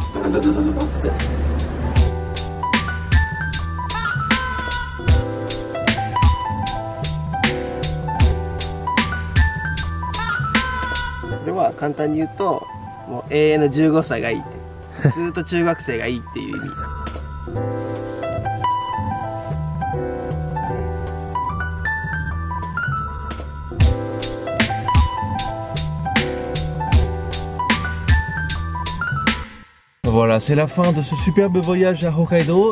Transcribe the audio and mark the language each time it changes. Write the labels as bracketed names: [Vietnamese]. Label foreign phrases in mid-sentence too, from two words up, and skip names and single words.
[Japanese] これは簡単に言うと、もう永遠の15歳がいいって。ずっと中学生がいいっていう意味。 [French] Voilà, c'est la fin de ce superbe voyage à Hokkaido.